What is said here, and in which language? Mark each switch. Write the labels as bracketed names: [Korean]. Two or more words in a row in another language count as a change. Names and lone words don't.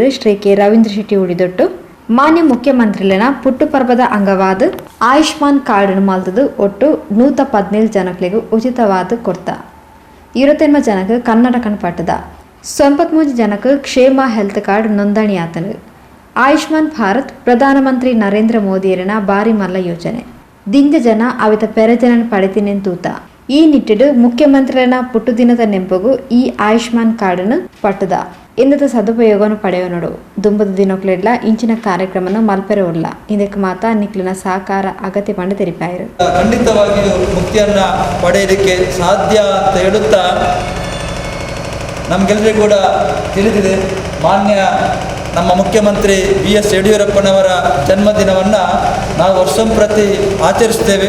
[Tulu] ಶ್ರೀ ಕೆ ರವೀಂದ್ರ ಶೆಟ್ಟಿ ಉಳಿದೊಟ್ಟು ಮಾನ್ಯ ಮುಖ್ಯಮಂತ್ರಿನ ಪುಟ್ಟುಪರ್ವದ ಅಂಗವಾದ ಆಯುಷ್ಮಾನ್ ಕಾರ್ಡ್ ಮಲ್ತದು ಒಟ್ಟು 117 ಜನಕ್ಲೆಗೂ ಉಚಿತವಾದ ಕೊಡ್ತ 28 ಜನಕ್ಕೆ ಕರ್ನಾಟಕನ ಪಟ್ಟದ 93 ಜನಕ್ಕೆ ಕ್ಷೇಮ ಹೆಲ್ತ್ ಕಾರ್ಡ್ ನೋಂದಣಿ ಆತನು. ಆಯುಷ್ಮಾನ್ ಭಾರತ್ ಪ್ರಧಾನಮಂತ್ರಿ ನರೇಂದ್ರ ಮೋದಿಯರನ ಬಾರಿ ಮಲ್ಲ ಯೋಜನೆ ದಿಂಜ ಜನ ಅವಿತ ಪೆರಜನ ಪಡೆತಿನೆಂತೂತ ಈ ನಿಟ್ಟಿಡು ಮುಖ್ಯಮಂತ್ರಿನ ಪುಟ್ಟು ದಿನದ ನೆಂಪಗೂ ಈ ಆಯುಷ್ಮಾನ್ ಕಾರ್ಡ್ನ ಪಟ್ಟದ ಇಂದದ ಸದುಪಯೋಗವನ್ನು ಪಡೆಯೋನಡು ದುಂಬದ ದಿನಕ್ಲೆಡ್ಲ ಇಂಚಿನ ಕಾರ್ಯಕ್ರಮನ ಮಲ್ಪೆರೆ ಉಳ್ಳ ಇದಕ್ಕೆ ಮಾತಾ ನಿಕ್ಲಿನ ಸಹಕಾರ ಅಗತ್ಯ ಪಂಡ ತೆರಿಪಾಯರು. [Kannada] ಖಂಡಿತವಾಗಿಯೂ ಮುಕ್ತಿಯನ್ನ ಪಡೆಯಲಿಕ್ಕೆ ಸಾಧ್ಯ ಅಂತ ಹೇಳುತ್ತಾ ನಮಗೆಲ್ಲರಿಗೂ ಕೂಡ ತಿಳಿದಿದೆ. ಮಾನ್ಯ ನಮ್ಮ ಮುಖ್ಯಮಂತ್ರಿ BS ಯಡಿಯೂರಪ್ಪನವರ ಜನ್ಮದಿನವನ್ನು ನಾವು ವರ್ಷಂಪ್ರತಿ ಆಚರಿಸ್ತೇವೆ.